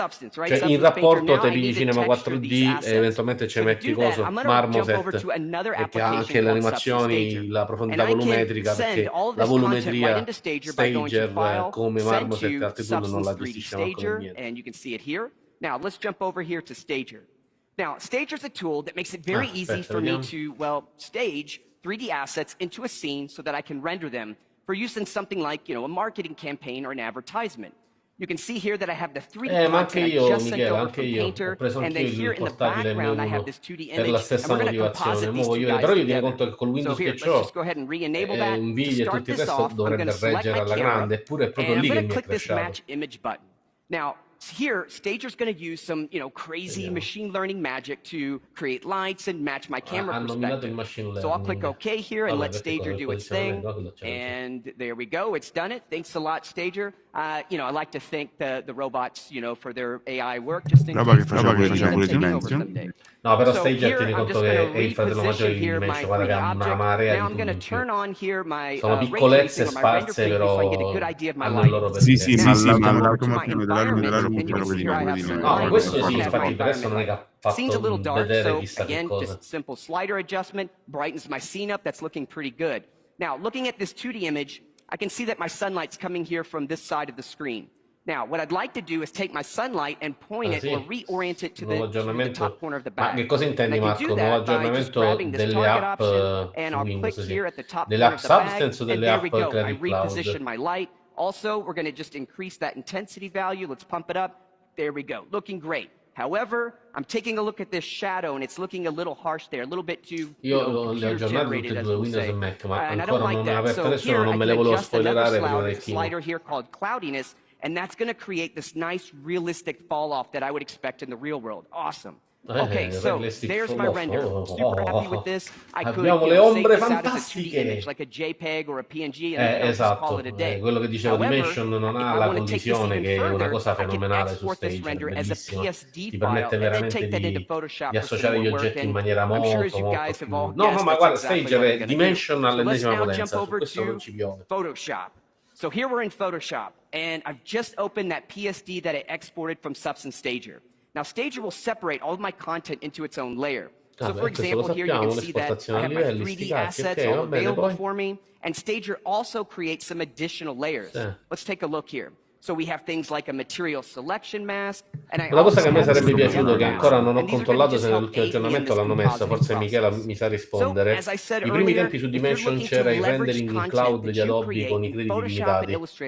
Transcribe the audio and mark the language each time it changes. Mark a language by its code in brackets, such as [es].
[it] Cioè in rapporto te pigli Cinema 4D e eventualmente ci metti coso Marmoset, perché ha anche le animazioni, la profondità volumetrica, perché la volumetria Stager come Marmoset e altri tool non la gestisce manco niente. [en] Now let's jump over here to Stager. Now Stager is a tool that makes it very easy for me to, stage 3D assets into a scene so that I can render them for use in something like, a marketing campaign or an advertisement. You can see here that I have the 3D content I just sent over from Painter, and then here in the background I have this 2D image, and we're going to composite these two guys together. So here, let's just go ahead and re-enable that. To start this off, I'm going to select my camera, and I'm going to click this Match Image button. Now, here, Stager's going to use some, crazy machine learning magic to create lights and match my camera perspective. So I'll click OK here and let Stager do its thing. And there we go. It's done it. Thanks a lot, Stager. I like to thank the robots, for their AI work. Just in case someday. [it] No, però Stager tieni conto che è il fratello maggiore di Dimension, guarda che ha una marea di tutti in più. Sono piccolezze sparse, però hanno il loro perché. Sì, ma l'automazione dell'algoritmo. No, questo sì, infatti per adesso non è che ha fatto vedere chissà che cosa. [en] Just simple slider adjustment brightens my scene up. That's looking pretty good. Now, looking at this 2D image, I can see that my sunlight's coming here from this side of the screen. Now, what I'd like to do is take my sunlight and point it or reorient it to the top corner of the bag. [it] Ma che cosa intendi, Marco? Nuovo aggiornamento delle app su Windows, delle app Substance o delle app Creative [en] Reposition my light. Also, we're going to just increase that intensity value. Let's pump it up. There we go. Looking great. However, I'm taking a look at this shadow and it's looking a little harsh there, a little bit too computer-generated, as we'll say. And I don't like that. So here I can adjust another slider here called cloudiness, and that's going to create this nice, realistic fall-off that I would expect in the real world. Awesome. Okay, so there's my render. Super happy with this. I could save this out as a 2D image, like a JPEG or a PNG, and just call it a day. [it] Quello che dicevo di Dimension non ha la condivisione, che è una cosa fenomenale su Stager, bellissima. Ti permette veramente di associare gli oggetti in maniera molto più... No, ma guarda, Stager è Dimension all'ennesima potenza, su questo non ci piove. [en] Photoshop. So here we're in Photoshop, and I've just opened that PSD that I exported from Substance Stager. Now, Stager will separate all of my content into its own layer. So, for example, here you can see that I have my 3D assets all available for me, and Stager also creates some additional layers. Let's take a look here. So we have things like a material selection mask. [it] Una cosa che a me sarebbe piaciuto, che ancora non ho controllato se nell'ultimo aggiornamento l'hanno messa, forse Michela mi sa rispondere. I primi tempi su Dimension c'era il rendering in cloud di Adobe con i crediti limitati.